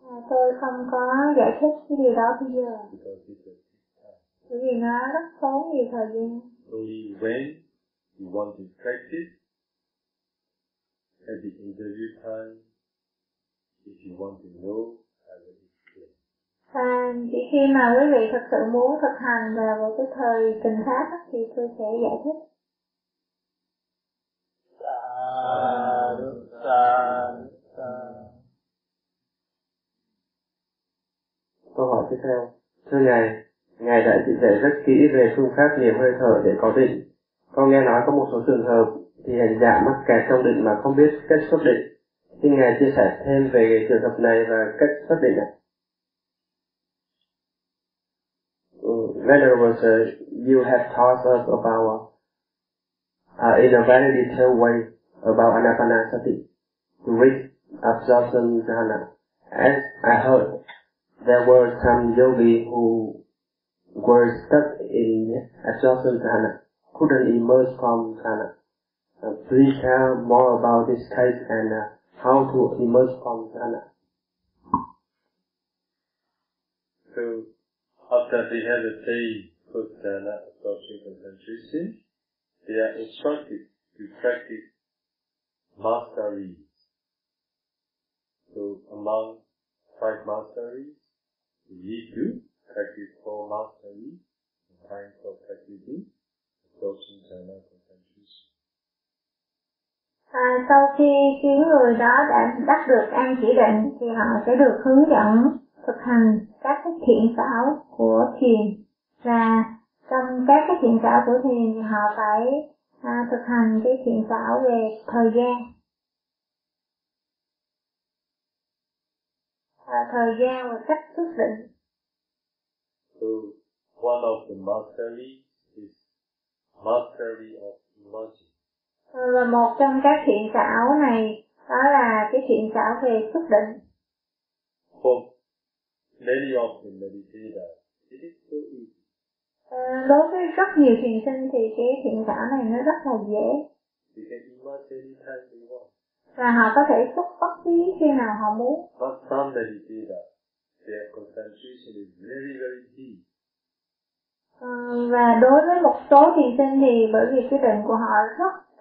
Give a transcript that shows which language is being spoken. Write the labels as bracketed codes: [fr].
[vi] Tôi không có giải thích cái điều đó bây giờ. [en] Because it's a big time. [vi] Bởi vì nó rất tốn nhiều thời gian. [en] Only when you want to practice, at the interview time, if you want to know, I will explain. [vi] And chỉ khi mà quý vị thực sự muốn thực hành vào cái thời trình khác thì tôi sẽ giải thích. Câu hỏi tiếp theo. Thưa Ngài, Ngài đã chỉ dạy rất kỹ về phương pháp niệm hơi thở để có định. Con nghe nói có một số trường hợp thì hành giả mắc kẹt trong định mà không biết cách xác định. Xin Ngài chia sẻ thêm về trường hợp này và cách xác định ạ. [en] Venerable Sir, you have taught us about in a very detailed way about anapanasati, with absorption dhana. As I heard, there were some yogis who were stuck in absorption dhana, couldn't emerge from dhana. Please tell more about this case and how to emerge from dhana. So, after they have a day put dhana absorption concentration, they are instructed to practice masteries. So, among five masteries, we need to practice four masteries in time for practicing absorption dhana. [vi] À, sau khi những người đó đã đắc được an chỉ định thì họ sẽ được hướng dẫn thực hành các cái thiện xảo của thiền, và trong các cái thiện xảo của thiền thì họ phải thực hành cái thiện xảo về thời gian. Thời gian và cách xuất định. [en] So, one of the masteries is mastery of emerging. [vi] Và một trong các thiện xảo này đó là cái thiện xảo về xuất định. [en] For many of the meditators, it is so easy. [vi] Đối với rất nhiều thiền sinh thì cái thiện xảo này nó rất là dễ. [en] They can emerge anytime they want. [vi] Và họ có thể xuất bất cứ khi nào họ muốn. [en] But some meditators, their concentration is very very deep. [vi] Và đối với một số thiền sinh thì bởi vì cái định của họ rất